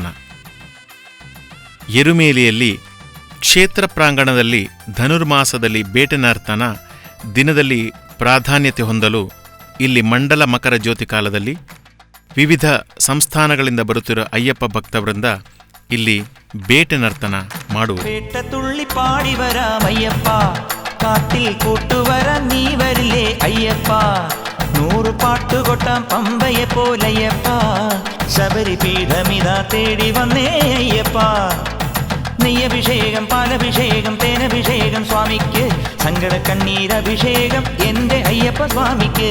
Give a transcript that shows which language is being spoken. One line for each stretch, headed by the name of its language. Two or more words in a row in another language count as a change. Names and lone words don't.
Kannada: ಎರುಮೇಲಿಯಲ್ಲಿ ಕ್ಷೇತ್ರ ಪ್ರಾಂಗಣದಲ್ಲಿ ಧನುರ್ಮಾಸದಲ್ಲಿ ಬೇಟೆ ನರ್ತನ ದಿನದಲ್ಲಿ ಪ್ರಾಧಾನ್ಯತೆ ಹೊಂದಲು ಇಲ್ಲಿ ಮಂಡಲ ಮಕರ ಜ್ಯೋತಿ ಕಾಲದಲ್ಲಿ ವಿವಿಧ ಸಂಸ್ಥಾನಗಳಿಂದ ಬರುತ್ತಿರುವ ಅಯ್ಯಪ್ಪ ಭಕ್ತವೃಂದ ಇಲ್ಲಿ ಬೇಟೆ ನರ್ತನ ಮಾಡುವರು.
Malayalam: പേട്ട തുള്ളി പാടിവരാമയ്യപ്പ, കാട്ടിൽ കൂട്ടുവര നീ വരില്ലേ അയ്യപ്പ, 100 പാട്ടുകൊട്ടാം പമ്പയെ പോലയ്യപ്പ, ശബരിപീഠമിതാ തേടി വന്നേ അയ്യപ്പ. നെയ്യഭിഷേകം പാലഭിഷേകം തേനഭിഷേകം സ്വാമിക്ക്, സങ്കട കണ്ണീരഭിഷേകം എന്റെ അയ്യപ്പ സ്വാമിക്ക്.